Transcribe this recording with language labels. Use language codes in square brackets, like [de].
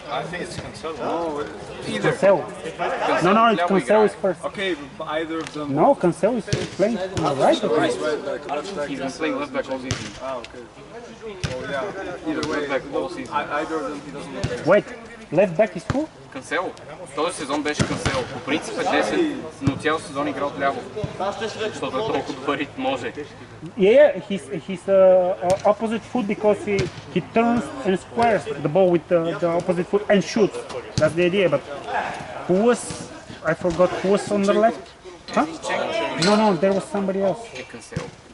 [en] I think it's Cancelo. Cancelo. No, it's Cancelo is first. Okay, but either of them. No, Cancelo is playing on the right. Okay. Right, like left back. He's been playing left back all season. Okay. Oh yeah. Either way, Left back all season. either of them he doesn't look like. Wait, left back is who? [bg] Канцело. Този сезон беше Канцело. По принцип е 10, но цял сезон игра от ляво. Защото е толкова добър и може. [en] Yeah, he's opposite foot because he turns and squares the ball with the opposite foot and shoots. That's the idea. But who was? I forgot who was on the left. Huh? No, there was somebody else. [bg] Канцело.